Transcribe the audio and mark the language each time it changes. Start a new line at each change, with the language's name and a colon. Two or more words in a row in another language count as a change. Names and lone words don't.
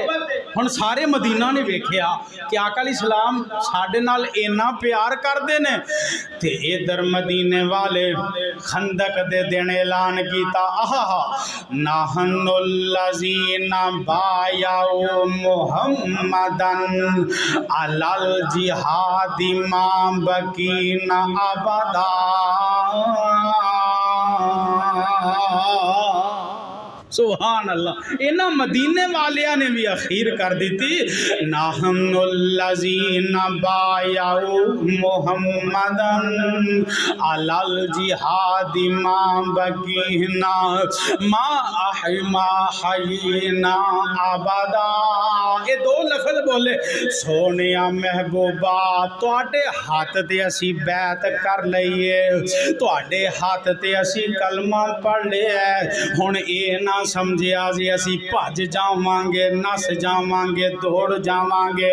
Punjabi: ہن سارے مدینہ نے ویکھیا کہ آقا علیہ السلام ساڈے نال انا پیار کردے نے. تے ادھر مدینے والے خندق دے دن اعلان کیتا,
Arabic: آها نحن الذين بايعوا محمدا على الجهاد ما بقينا أبدا. سبحان الله.
Punjabi: انہاں مدینے والیا نے بھی اخیر کر دی تھی,
Arabic: نحن الذين بايعوا محمدا على الجهاد ما بقينا ما حيينا أبدا.
Punjabi: یہ دو لفظ بولے، سونیا محبوبا تہاڈے ہاتھ تے اسی بیعت کر لئیے، تہاڈے ہاتھ تے اسی کلمہ پڑھ لیا. ہن یہ نہ سمجھیا جی اسی بھج جاواں گے، نس جاواں گے، دوڑ جاواں گے.